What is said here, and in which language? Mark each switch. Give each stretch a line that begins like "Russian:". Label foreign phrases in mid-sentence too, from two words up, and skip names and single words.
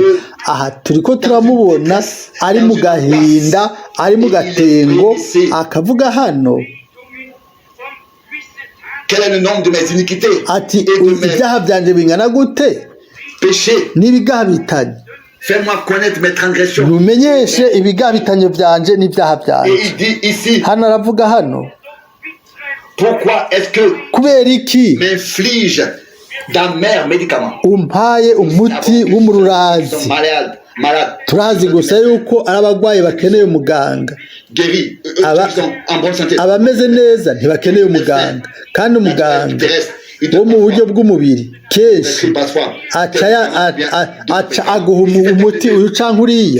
Rundi: Aha turi ko turamubona ari mu gahinda, ari mu gatengo, akavuga hano ati ibyaha byanjye bingana gute n'ibigabitanyo, numenyeshe ibigabitanyo byanjye n'ibyaha byanjye. Hano aravuga hano kubera iki umpaye umuti w'umururazi. Turazi gusa yuko ari abarwayi bakeneye umuganga, abameze neza ntibakeneye umuganga, kandi umuganga wo mu buryo bw'umubiri kenshi aca aguha umuti uyu canke uriya.